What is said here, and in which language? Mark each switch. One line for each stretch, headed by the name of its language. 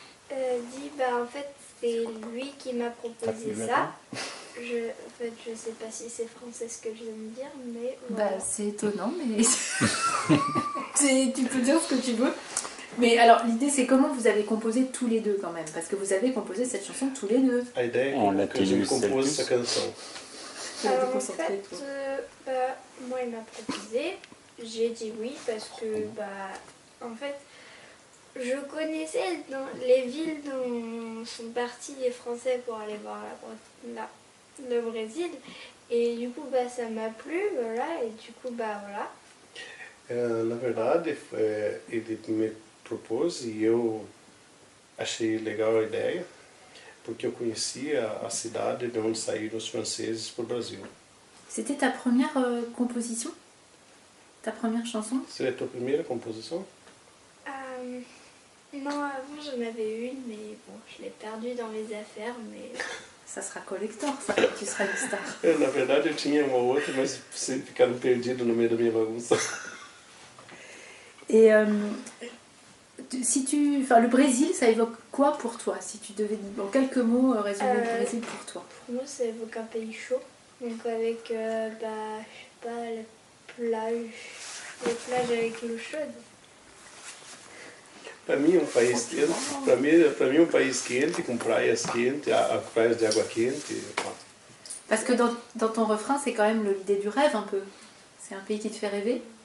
French: dit, en fait, c'est lui qui m'a proposé ça. Je sais pas si c'est français ce que je viens de dire, mais voilà. Bah, c'est étonnant, mais tu peux dire ce que tu veux. Mais alors, l'idée, c'est comment vous avez composé tous les deux quand même, parce que vous avez composé cette chanson tous les deux.
Portuguese: A ideia é que a gente compôs essa canção.
French: Alors, en fait, moi, il m'a proposé. J'ai dit oui parce que, en fait, je connaissais dans les villes dont sont partis les Français pour aller voir le Brésil. Et du coup, ça m'a plu, voilà. Et du coup, voilà.
Portuguese: Na verdade, ele me propôs e eu achei legal a ideia, porque eu conhecia a cidade de onde saíram os franceses para o Brasil.
French: C'était ta première composition? Ta première chanson?
Portuguese: Seria a tua primeira composição?
French: Non, avant j'en avais une, mais bon, je l'ai perdue dans les affaires, mais... Ça sera collector, ça, tu seras une star.
Portuguese: Na verdade, eu tinha uma outra, mas ficaram perdidos no meio da minha bagunça.
French: Et le Brésil, ça évoque quoi pour toi? Si tu devais, en quelques mots, résumer le Brésil pour toi. Pour moi, ça évoque un pays chaud, donc avec, je sais pas, les plages avec l'eau chaude.
Portuguese: Para mim, um país quente. Para mim, um país quente, com praias quentes, praias de água quente.
French: Parce que dans ton refrain, c'est quand même l'idée du rêve un peu. C'est un pays qui te fait rêver.